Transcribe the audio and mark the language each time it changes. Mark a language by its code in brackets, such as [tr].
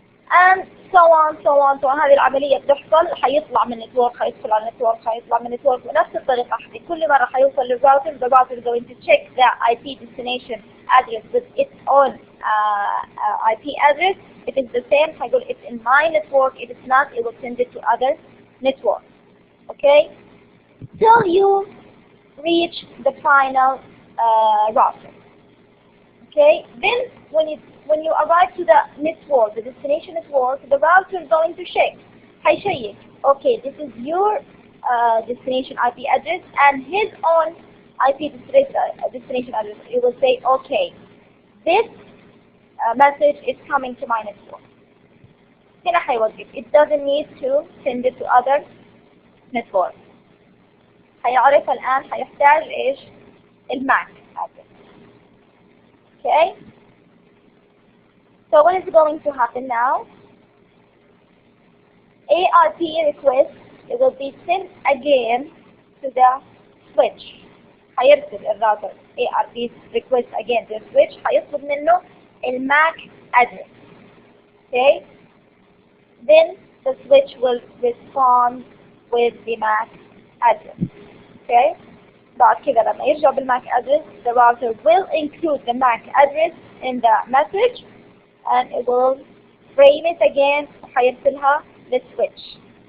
[en] and so on [ar] هذه العملية بتحصل. حيطلع من النتورك، حيدخل على النتورك، حيطلع من النتورك، ونفس الطريقة كل مرة حيوصل للراوتر. [en] the router is going to check the IP destination address with its own IP address. If it's the same, [ar] حيقول [en] it's in my network. If it's not, it will send it to other network. Okay? Till you reach the final router. Okay? Then when you arrive to the network, the destination network, the router is going to check. [ar] حيشيك. [en] Okay, this is your destination IP address and his own IP destination address. It will say, okay, this message is coming to my network. [ar] هنا حيوقف. [en] It doesn't need to send it to other network. [ar] حيعرف الآن حيحتاج إيش؟ الماك address. [en] Okay? So what is going to happen now? ARP request, it will be sent again to the switch. [ar] حيرسل الراوتر [en] ARP request again to the switch. [ar] حيطلب منه الماك address. [en] Okay? Then the switch will respond with the MAC address. Okay? [ar] بعد كده لما يرجع [en] بالMAC address, the router will include the MAC address in the message, and it will frame it again [ar] وحيرسلها للسويتش.